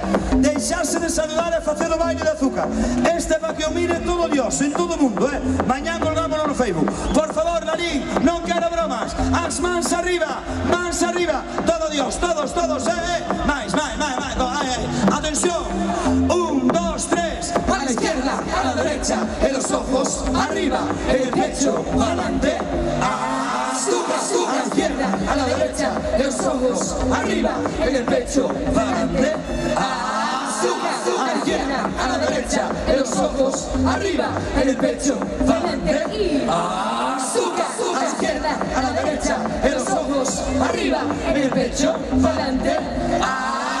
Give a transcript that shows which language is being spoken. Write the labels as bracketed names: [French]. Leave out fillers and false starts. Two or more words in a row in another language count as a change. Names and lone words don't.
[Galician] Deixarse de saludar e facer o baile de azúcar. Este para que o mire todo Dios, en todo o mundo, Mañán colgámoslo no Facebook. Por favor, Lalín, non quero bromas. As mans arriba, todo Dios, todos, máis, atención, 1, 2, 3, [Spanish] a la izquierda, a la derecha, en los ojos, arriba, en el pecho, adelante, azúcar, azúcar, a la izquierda, a la derecha, en los ojos, arriba, en el pecho, adelante, azúcar, azúcar, a la izquierda, a la derecha, en los ojos, arriba, en el pecho, adelante, azúcar, a la izquierda, a la derecha, en los ojos, arriba, en el pecho, adelante,